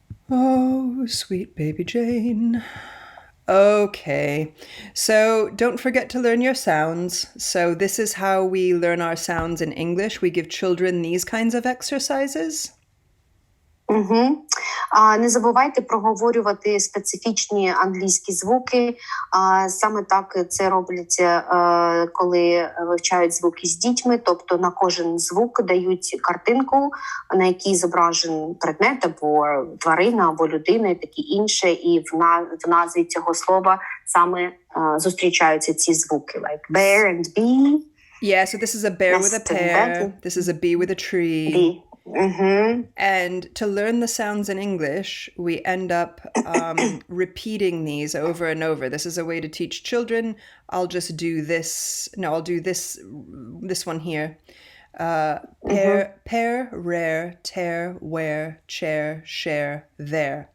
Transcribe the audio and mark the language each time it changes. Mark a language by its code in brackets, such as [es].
[en] Oh, sweet baby Jane. Okay. So don't forget to learn your sounds. So this is how we learn our sounds in English. We give children these kinds of exercises. [uk] Не забувайте проговорювати специфічні англійські звуки. Саме так це робляться, коли вивчають звуки з дітьми. Тобто на кожен звук дають картинку, на якій зображений предмет або тварина, або людина і таке інше. І в назві цього слова саме зустрічаються ці звуки. [en] Like bear and bee. Yeah, so this is a bear with a Nested pear. bed. This is a bee with a tree. Bee. And to learn the sounds in English, we end up repeating these over and over. This is a way to teach children. I'll just do this. No, I'll do this one here. Pair, rare, tear, wear, chair, share, there.